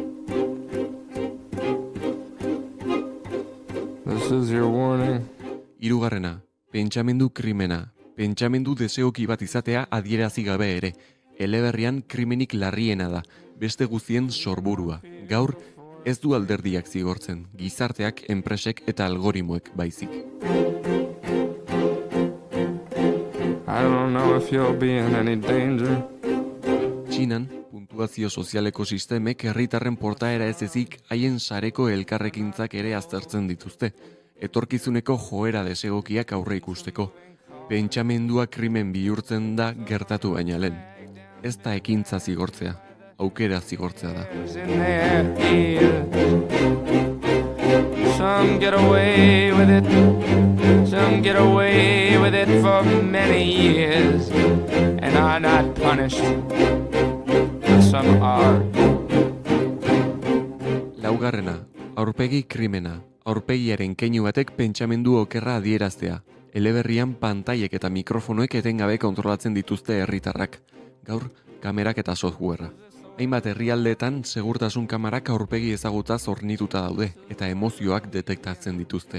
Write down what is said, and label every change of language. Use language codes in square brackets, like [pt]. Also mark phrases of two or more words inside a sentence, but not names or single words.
[en] This is your warning. [eu] Hirugarrena, pentsamendu krimena. Pentsamendu deseoki bat izatea adierazi gabe ere. Eleberrian krimenik larriena da, beste guztien sorburua. Gaur, ez du alderdiak zigortzen, gizarteak, enpresek eta algoritmoek baizik. [en] I don't know if you'll be in any danger. [eu] Txinan, puntuazio sozialeko sistemek herritarren portaera ez ezik haien sareko elkarrekintzak ere aztertzen dituzte. Etorkizuneko joera desegokiak aurre ikusteko. Pentsamendua krimen bihurtzen da gertatu baina lehen. Ez da ekintza zigortzea, aukera zigortzea da. [en] Some get away with it. Some get away with it for many years and are not punished. But some are. [eu] Laugarrena, aurpegi krimena. Aurpegiaren keinu batek pentsamendu okerra adieraztea. Eleberrian pantailek eta mikrofonoek etengabe kontrolatzen dituzte herritarrak. Gaur, kamerak eta softwarea. Hainbat herrialdeetan segurtasun kamarak aurpegi ezagutaz hornituta daude eta emozioak detektatzen dituzte.